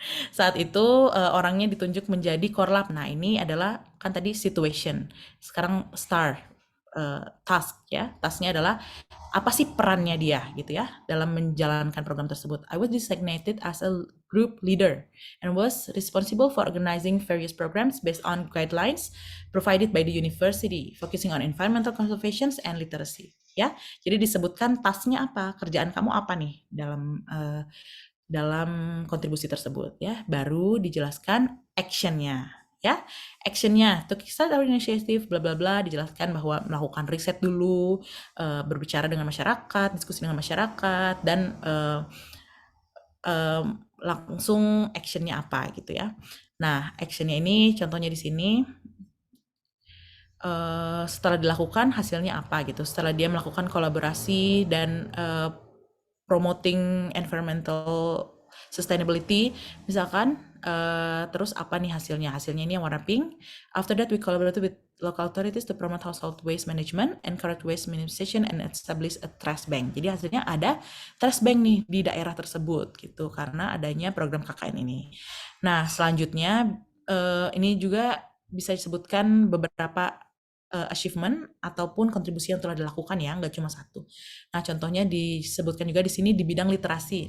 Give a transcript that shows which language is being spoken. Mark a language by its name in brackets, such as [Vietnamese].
[Indonesian] Saat itu orangnya ditunjuk menjadi korlap. Nah, ini adalah kan tadi situation. Sekarang STAR, task ya. Tasknya adalah apa sih perannya dia gitu ya dalam menjalankan program tersebut. [English] I was designated as a group leader and was responsible for organizing various programs based on guidelines provided by the university, focusing on environmental conservation and literacy. [Indonesian] Ya, jadi disebutkan tasknya apa, kerjaan kamu apa nih dalam kontribusi tersebut ya. Baru dijelaskan actionnya ya. Actionnya [English] to kickstart our initiative bla bla bla, [Indonesian] dijelaskan bahwa melakukan riset dulu, berbicara dengan masyarakat, diskusi dengan masyarakat, dan langsung actionnya apa gitu ya. Nah, actionnya ini contohnya di sini setelah dilakukan hasilnya apa gitu. Setelah dia melakukan kolaborasi dan [English] promoting environmental sustainability [Indonesian] misalkan, terus apa nih hasilnya? Hasilnya ini yang warna pink. [English] After that we collaborated with local authorities to promote household waste management, encourage waste minimization, and establish a trash bank. [Indonesian] Jadi hasilnya ada trash bank nih di daerah tersebut gitu karena adanya program KKN ini. Nah selanjutnya ini juga bisa disebutkan beberapa achievement ataupun kontribusi yang telah dilakukan ya, nggak cuma satu. Nah, contohnya disebutkan juga di sini di bidang literasi.